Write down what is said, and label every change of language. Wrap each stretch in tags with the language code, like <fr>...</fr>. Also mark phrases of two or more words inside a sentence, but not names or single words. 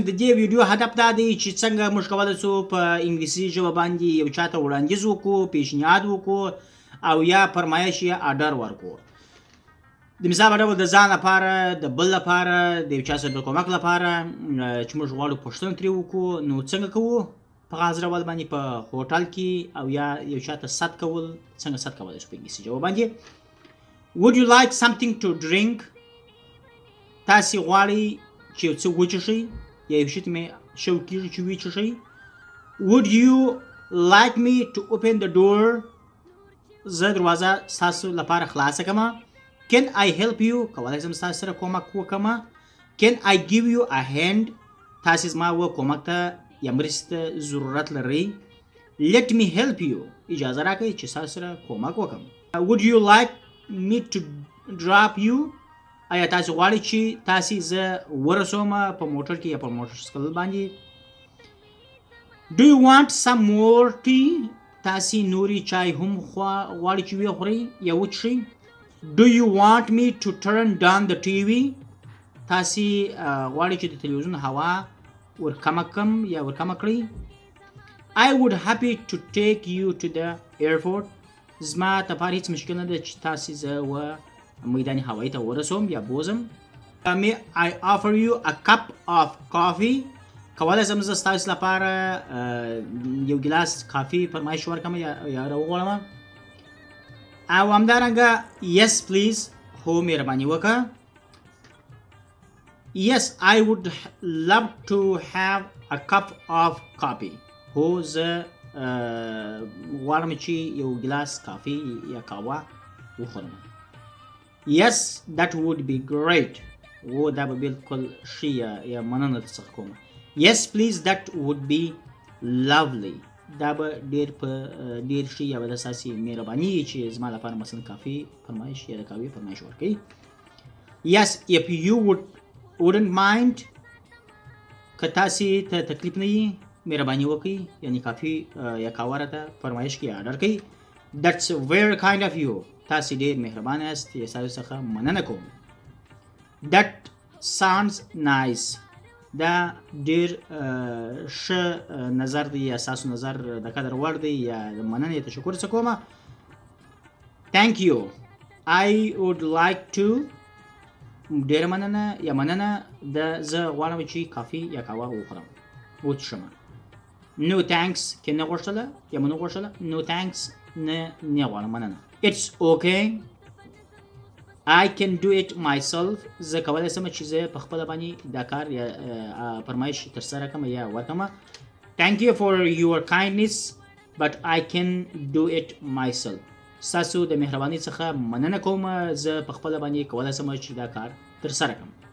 <ps>د دې ویډیو هدف دا دی چې څنګه موږ کولی شو په انګلیسي ژبه باندې یو چاته وړاندیز وکړو، پیشنهاد وکړو او یا فرمایش یا آرډر ورکړو. د مثال په ډول د ځان لپاره، د بل لپاره، د یو چا سره د کومک لپاره چې موږ غواړو پوښتنه ترې وکړو. نو څنګه کوو؟ په خاص ډول باندې په هوټل کې او یا یو چاته ست کول، څنګه ست کولی شو په انګلیسي ژبه باندې.</ps> <en>Would you like something to drink؟</en> <ps>تاسې غواړئ چې یو څه وڅښئ یا یو شي ته مې شوق کېږي چې وڅښئ.</ps> <en>Would you like me to open the door؟</en> <ps>زه دروازه ستاسو لپاره خلاصه کړم.</ps> <en>Can I help you؟</en> <ps>کولی شم ستاسو سره کومک وکړم.</ps> <en>Can I give you a hand؟</en> <ps>تاسې زما کومک ته یا مرستې ته ضرورت لرئ.</ps> <en>Let me help you؟</en> <ps>اجازه راکړئ چې ستاسو سره کومک وکړم.</ps> <en>Would you like me to drop you؟</en> <ps>آیا تاسې غواړئ چې تاسې زه ورسوم په موټر کې یا په موټر سایکل باندې.</ps> <en>Do you want some more tea؟</en> <ps>تاسې نوري چای هم غواړئ چې وخورئ یا وڅښئ.</ps> <en>Do you want me to turn down the TV؟</en> <ps>تاسې غواړئ چې د تلویزیون هوا ورکمه کړم یا ورکمه کړئ.</ps> <en>I would happy to take you to the airport؟</en> <ps>زما لپاره هیڅ مشکل نه ده چې تاسې زه میدان هوایی ته ورسوم یا بوزم.</ps> <en>May I offer you a cup of coffee؟</en> <ps>کولی شم زه ستاسو لپاره یو ګیلاس کافي فرمایش ورکړم یا راوغواړم. او همدارنګه</ps> <en>yes please،</en> <ps>هو مهرباني وکړه.</ps> <en>Yes I would love to have a cup of coffee.</en> <ps>هو زه غواړم چې یو ګیلاس کافي یا قهوه وخورم.</ps> <en>Yes that would be great.</en> <ps>او دا به بالکل ښه یا مننه درڅخه کوم.</ps> <en>Yes please that would be lovely.</en> <ps>دا به ډېر ښه یا به د ستاسې مهرباني چې زما لپاره مثلا کافي فرمایش یا د قهوې فرمایش ورکوي.</ps> <en>Yes if you wouldn't mind،</en> <ps>که تاسې ته تکلیف نه وي مهرباني وکړئ یعنی کافي یا قهوه راته فرمایش کې آرډر کړئ.</ps> <en>That's very kind of you.</en> <ps>تاسې ډېر مهربان یاست، یا ستاسو څخه مننه کوم.</ps> <en>That sounds nice.</en> <ps>دا ډېر ښه نظر دی یا ستاسو نظر د قدر وړ دی یا د مننې تشکر څه کوم.</ps> <en>Thank you. I would like to،</en> <ps>ډېره مننه یا مننه، زه غواړم چې کافي یا قهوه وخورم وڅښم.</ps> <en>No thanks،</en> <ps>کې نه غوښتله یا مو نه غوښتله.</ps> <en>No thanks،</en> <ps>نه غواړم مننه.</ps> <en>It's okay. I can do it myself.</en> <ps>زه کولی شم چې زه په خپله باندې دا کار یا فرمایش ترسره کړم یا ورکړم.</ps> <en>Thank you for your kindness but I can do it myself.</en> <ps>ستاسو د مهربانۍ څخه مننه کوم، زه په خپله باندې کولی شم چې دا کار ترسره کړم.</ps>